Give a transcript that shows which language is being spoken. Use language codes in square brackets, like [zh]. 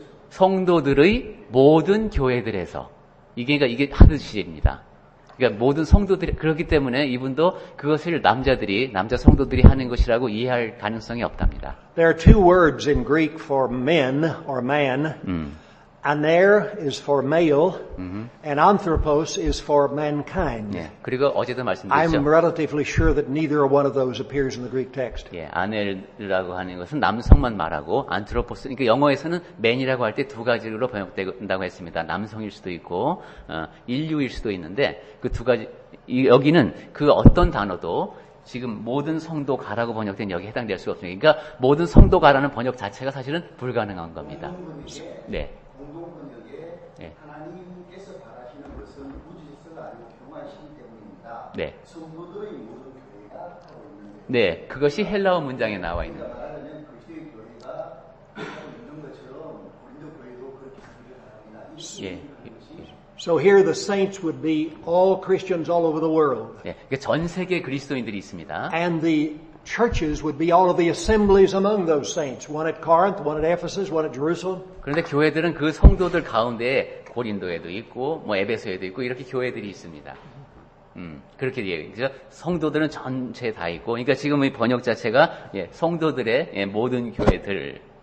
[ko] 성도들의 모든 교회들에서 이게 하드시입니다. 그러니까 모든 성도들이 그렇기 때문에 이분도 그것을 남자 성도들이 하는 것이라고 이해할 가능성이 없답니다. [en] There are two words in Greek for men or man. Aner is for male, and anthropos is for mankind. [ko] 예, 그리고 어제도 말씀드렸죠. [en] I'm relatively sure that neither one of those appears in the Greek text. [ko] 예, 아넬이라고 하는 것은 남성만 말하고 안트로포스, 그러니까 영어에서는 man이라고 할 때 두 가지로 번역된다고 했습니다. 남성일 수도 있고 인류일 수도 있는데 그 두 가지 여기는 그 어떤 단어도 지금 모든 성도가라고 번역된 여기에 해당될 수가 없습니다. 그러니까 모든 성도가라는 번역 자체가 사실은 불가능한 겁니다. 네. 공동번역에 하나님께서 바라시는 것은 우주질서가 아니고 평화이시기 때문입니다. 네. 성도들의 모든 교회가 하고 있는데. 네, 그것이 헬라어 문장에 나와 있는. 말하자면 그리스도의 교회가 있는 것처럼 고린도 교회도 그렇게 하기를 바랍니다. [en] So here the saints would be all Christians all over the world. [ko] 예, 전 세계 그리스도인들이 있습니다. [en] And the churches would be all of the assemblies among those saints. One at Corinth, one at Ephesus, one at Jerusalem. [ko] 그런데 교회들은 그 성도들 가운데 고린도에도 있고, 에베소에도 있고, 이렇게 교회들이 있습니다. 그렇게 얘기해요. 성도들은 전체 다 있고, 그러니까 지금 이 번역 자체가, 성도들의 모든 교회들.